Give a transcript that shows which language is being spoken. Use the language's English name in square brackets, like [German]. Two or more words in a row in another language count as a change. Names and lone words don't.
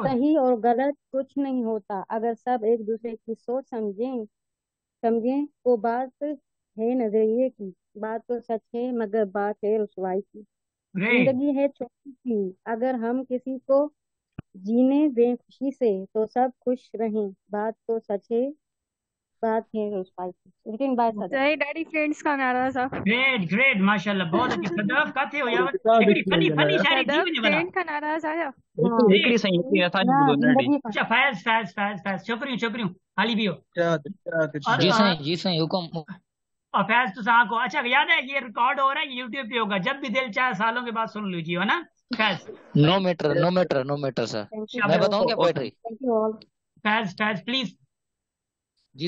[Urdu] صحیح اور غلط کچھ نہیں ہوتا اگر سب ایک دوسرے کی سوچ سمجھیں تو بات ہے نظریے کی. بات تو سچ ہے مگر بات ہے رسوائی کی. ग्रेट, زندگی ہے چھوٹی سی، اگر ہم کسی کو جینے دیں خوشی سے تو سب خوش رہیں. بات تو سچ ہے بات ہے رسوائی کی. [English] written by Sadar. [Sindhi] सही ॾाढी फ्रेंड्स खां नाराज़ आहे। [English] great great, [Urdu] ماشاءاللہ، بہت اچھی. [Sindhi] सदफ काथे हो यार? किताब हिकिड़ी लिखी फनी वई फनी आहे शायरी थी सदफ वञे भला। फ्रेंड खां नाराज़ आहियो? हिकिड़ी ग्रेट। हिकिड़ी साईं, हिकिड़ी असांजी ना ॿुधो नंढड़ी। जिंदगी अच्छा, फैज फैज फैज फैज, छोकिरियूं छोकिरियूं हाली भी हो। इरशाद और इरशाद जी साईं हुकुम। [Urdu] اور فیض تو صاحب کو اچھا یاد ہے، یہ ریکارڈ ہو رہا ہے، یوٹیوب پہ ہوگا، جب بھی دل چاہے سالوں کے بعد سن لیجیے، ہے نا فیض? [English] no matter no matter no matter sir. thank you [Urdu] मैं शाबाश। بتاؤں کیا ओके। पोएट्री? [English] thank you all. [Urdu] فیض فیض پلیز, जी